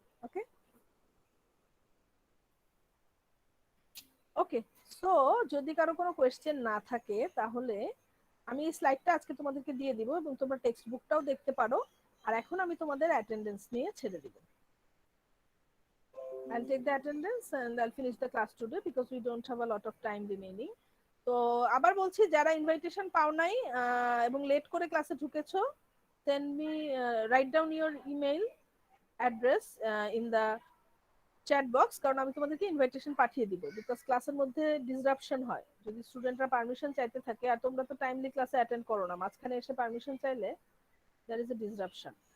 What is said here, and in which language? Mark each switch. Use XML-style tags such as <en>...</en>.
<bn>ওকে ওকে, so যদি কারো কোনো কোয়েশ্চেন না থাকে তাহলে আমি এই স্লাইডটা আজকে তোমাদেরকে দিয়ে দিব এবং তোমরা টেক্সট বুকটাও দেখতে পারো। আর এখন আমি তোমাদের অ্যাটেন্ডেন্স নিয়ে ছেড়ে দিব।</bn> <en>I'll take the attendance and I'll finish the class today because we don't have a lot of time remaining.</en> <bn>তো আবার বলছি, যারা ইনভাইটেশন পাও নাই এবং লেট করে ক্লাসে ঢুকেছো,</bn> <en>send me write down your email address in the</en> <bn>chat box, কারণ আমি তোমাদেরকে ইনভাইটেশন পাঠিয়ে দিব, বিকজ ক্লাসের মধ্যে ডিসরাপশন হয় যদি স্টুডেন্টরা পারমিশন চাইতে থাকে, আর তোমরা তো টাইমলি ক্লাসে অ্যাটেন্ড করো না, মাঝখানে এসে পারমিশন চাইলে দ্যার ইজ এ ডিসরাপশন।</bn>